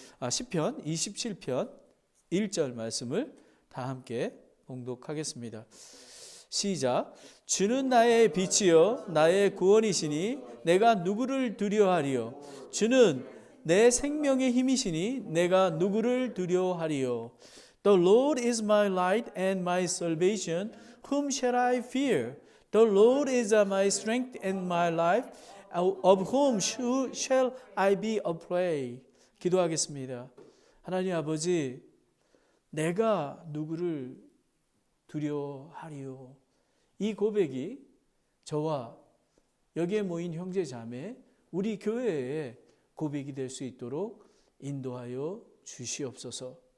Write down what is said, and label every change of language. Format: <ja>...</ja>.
<ko>시편 27편 1절 말씀을 다 함께 봉독하겠습니다. 시작. 주는 나의 빛이요 나의 구원이시니 내가 누구를 두려워하리요? 주는 내 생명의 힘이시니 내가 누구를 두려워하리요?</ko> <en>The Lord is my light and my salvation. Whom shall I fear? The Lord is my strength and my life. Of whom shall I be afraid?</en> <ko>기도하겠습니다. 하나님 아버지, 내가 누구를 두려워하리요? 이 고백이 저와 여기에 모인 형제 자매, 우리 교회의 고백이 될 수 있도록 인도하여 주시옵소서.</ko>